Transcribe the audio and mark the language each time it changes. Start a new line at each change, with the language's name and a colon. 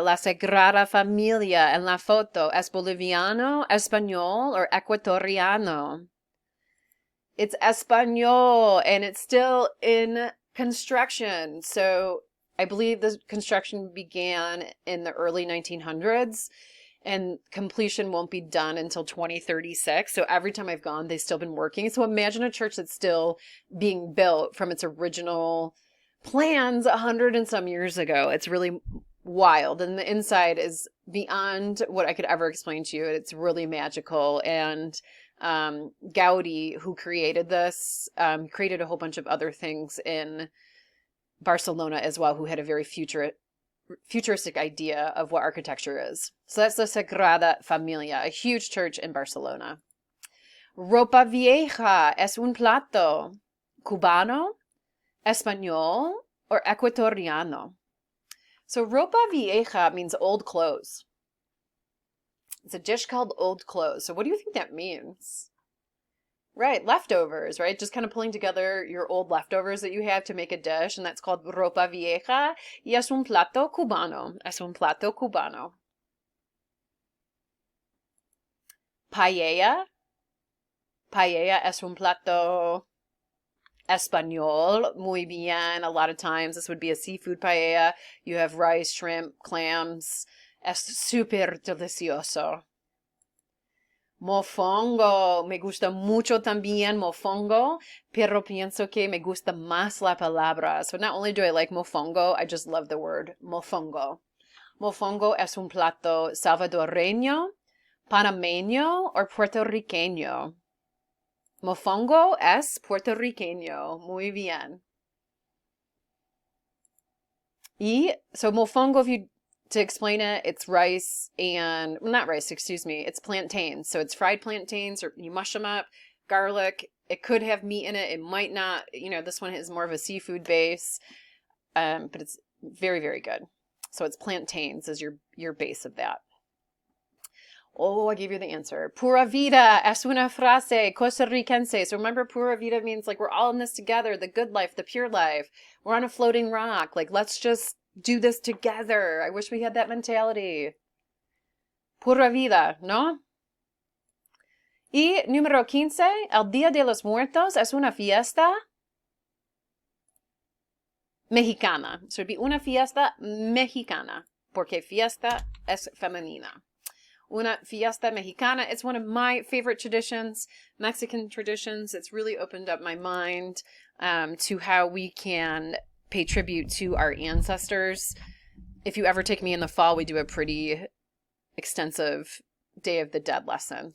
Spanish: La Sagrada Familia en la foto es boliviano, español, or ecuatoriano.
English: It's español, and it's still in construction. So I believe the construction began in the early 1900s. And completion won't be done until 2036. So every time I've gone, they've still been working. So imagine a church that's still being built from its original plans 100 and some years ago. It's really wild. And the inside is beyond what I could ever explain to you. It's really magical. And Gaudi, who created this, created a whole bunch of other things in Barcelona as well, who had a very futuristic idea of what architecture is. So that's the Sagrada Familia, a huge church in Barcelona.
Spanish: Ropa vieja es un plato cubano, español, or ecuatoriano.
English: So ropa vieja means old clothes. It's a dish called old clothes. So what do you think that means? Right, leftovers, right? Just kind of pulling together your old leftovers that you have to make a dish, and that's called ropa vieja.
Spanish: Y es un plato cubano. Es un plato cubano. Paella. Paella es un plato español. Muy bien.
English: A lot of times this would be a seafood paella. You have rice, shrimp, clams.
Spanish: Es súper delicioso. Mofongo, me gusta mucho también mofongo, pero pienso que me gusta más la palabra.
English: So not only do I like mofongo, I just love the word mofongo.
Spanish: Mofongo es un plato salvadoreño, panameño, or puertorriqueño. Mofongo es puertorriqueño. Muy bien.
English: Y so mofongo, if you to explain it, it's rice and not rice, excuse me. It's plantains. So it's fried plantains, or you mush them up, garlic. It could have meat in it. It might not. You know, this one is more of a seafood base, but it's very, very good. So it's plantains as your base of that. Oh, I gave you the answer.
Spanish: Pura vida es una frase costarricense.
English: So remember, pura vida means like we're all in this together, the good life, the pure life. We're on a floating rock. Like, let's just do this together. I wish we had that mentality.
Spanish: Pura vida, ¿no? Y número 15, el Día de los Muertos es una fiesta mexicana.
English: So it'd be
Spanish: una fiesta mexicana, porque fiesta es femenina. Una fiesta mexicana.
English: It's one of my favorite traditions, Mexican traditions. It's really opened up my mind to how we can pay tribute to our ancestors. If you ever take me in the fall, we do a pretty extensive Day of the Dead lesson.